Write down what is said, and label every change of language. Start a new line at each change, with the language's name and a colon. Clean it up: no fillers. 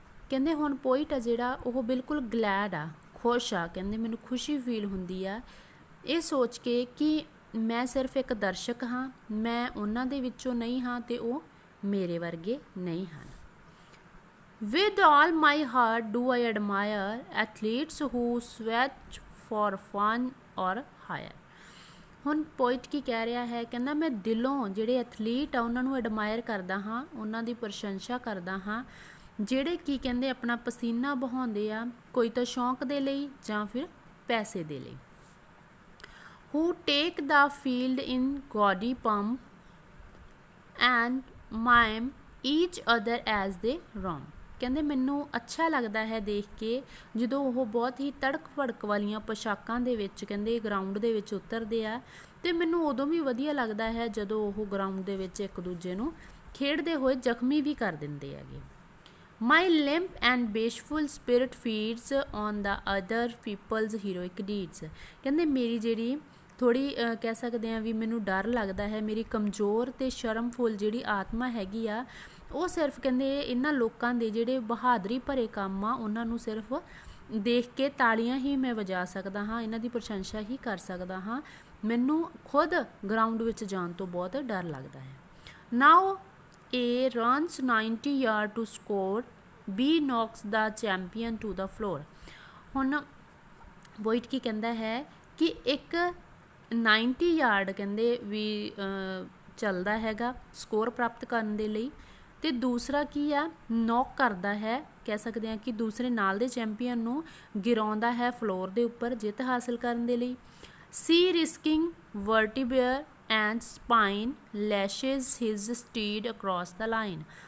Punjabi: ਕਹਿੰਦੇ ਹੁਣ ਪੋਇਟ ਆ ਜਿਹੜਾ ਉਹ ਬਿਲਕੁਲ ਗਲੈਡ ਆ, ਖੁਸ਼ ਆ। ਕਹਿੰਦੇ ਮੈਨੂੰ ਖੁਸ਼ੀ ਫੀਲ ਹੁੰਦੀ ਆ ਇਹ ਸੋਚ ਕੇ ਕਿ ਮੈਂ ਸਿਰਫ ਇੱਕ ਦਰਸ਼ਕ ਹਾਂ, ਮੈਂ ਉਹਨਾਂ ਦੇ ਵਿੱਚੋਂ ਨਹੀਂ ਹਾਂ ਅਤੇ ਉਹ ਮੇਰੇ ਵਰਗੇ ਨਹੀਂ ਹਨ।
English: With all my heart do I admire athletes who sweat for fun or hire.
Punjabi: ਹੁਣ ਪੋਇਟ ਕੀ ਕਹਿ ਰਿਹਾ ਹੈ, ਕਹਿੰਦਾ ਮੈਂ ਦਿਲੋਂ ਜਿਹੜੇ ਐਥਲੀਟ ਆ ਉਹਨਾਂ ਨੂੰ ਐਡਮਾਇਰ ਕਰਦਾ ਹਾਂ, ਉਹਨਾਂ ਦੀ ਪ੍ਰਸ਼ੰਸਾ ਕਰਦਾ ਹਾਂ ਜਿਹੜੇ ਕੀ ਕਹਿੰਦੇ ਆਪਣਾ ਪਸੀਨਾ ਬਹਾਉਂਦੇ ਆ, ਕੋਈ ਤਾਂ ਸ਼ੌਂਕ ਦੇ ਲਈ ਜਾਂ ਫਿਰ ਪੈਸੇ ਦੇ ਲਈ।
English: Who take the field in gaudy pomp and mime each other as they roam.
Punjabi: ਕਹਿੰਦੇ ਮੈਨੂੰ ਅੱਛਾ ਲੱਗਦਾ ਹੈ ਦੇਖ ਕੇ ਜਦੋਂ ਉਹ ਬਹੁਤ ਹੀ ਤੜਕ ਭੜਕ ਵਾਲੀਆਂ ਪੋਸ਼ਾਕਾਂ ਦੇ ਵਿੱਚ ਕਹਿੰਦੇ ਗਰਾਊਂਡ ਦੇ ਵਿੱਚ ਉਤਰਦੇ ਆ, ਅਤੇ ਮੈਨੂੰ ਉਦੋਂ ਵੀ ਵਧੀਆ ਲੱਗਦਾ ਹੈ ਜਦੋਂ ਉਹ ਗਰਾਊਂਡ ਦੇ ਵਿੱਚ ਇੱਕ ਦੂਜੇ ਨੂੰ ਖੇਡਦੇ ਹੋਏ ਜ਼ਖਮੀ ਵੀ ਕਰ ਦਿੰਦੇ ਹੈਗੇ।
English: My limp and bashful spirit feeds on the other people's heroic deeds.
Punjabi: ਕਹਿੰਦੇ ਮੇਰੀ ਜਿਹੜੀ ਥੋੜ੍ਹੀ ਕਹਿ ਸਕਦੇ ਹਾਂ ਵੀ ਮੈਨੂੰ ਡਰ ਲੱਗਦਾ ਹੈ, ਮੇਰੀ ਕਮਜ਼ੋਰ ਅਤੇ ਸ਼ਰਮਫੁੱਲ ਜਿਹੜੀ ਆਤਮਾ ਹੈਗੀ ਆ ਉਹ ਸਿਰਫ ਕਹਿੰਦੇ ਇਹਨਾਂ ਲੋਕਾਂ ਦੇ ਜਿਹੜੇ ਬਹਾਦਰੀ ਭਰੇ ਕੰਮ ਆ ਉਹਨਾਂ ਨੂੰ ਸਿਰਫ ਦੇਖ ਕੇ ਤਾਲੀਆਂ ਹੀ ਮੈਂ ਵਜਾ ਸਕਦਾ ਹਾਂ, ਇਹਨਾਂ ਦੀ ਪ੍ਰਸ਼ੰਸਾ ਹੀ ਕਰ ਸਕਦਾ ਹਾਂ। ਮੈਨੂੰ ਖੁਦ ਗਰਾਊਂਡ ਵਿੱਚ ਜਾਣ ਤੋਂ ਬਹੁਤ ਡਰ ਲੱਗਦਾ ਹੈ।
English: Now A runs 90 yard to score, B knocks the champion to the floor.
Punjabi: ਹੁਣ ਪੋਇਟ ਕੀ ਕਹਿੰਦਾ ਹੈ ਕਿ ਇੱਕ 90 ਯਾਰਡ ਕਹਿੰਦੇ ਵੀ ਚੱਲਦਾ ਹੈਗਾ ਸਕੋਰ ਪ੍ਰਾਪਤ ਕਰਨ ਦੇ ਲਈ, ਅਤੇ ਦੂਸਰਾ ਕੀ ਆ ਨੌਕ ਕਰਦਾ ਹੈ, ਕਹਿ ਸਕਦੇ ਹਾਂ ਕਿ ਦੂਸਰੇ ਨਾਲ ਦੇ ਚੈਂਪੀਅਨ ਨੂੰ ਗਿਰਾਉਂਦਾ ਹੈ ਫਲੋਰ ਦੇ ਉੱਪਰ ਜਿੱਤ ਹਾਸਿਲ ਕਰਨ ਦੇ ਲਈ।
English: C risking vertebra and spine lashes his steed across the line.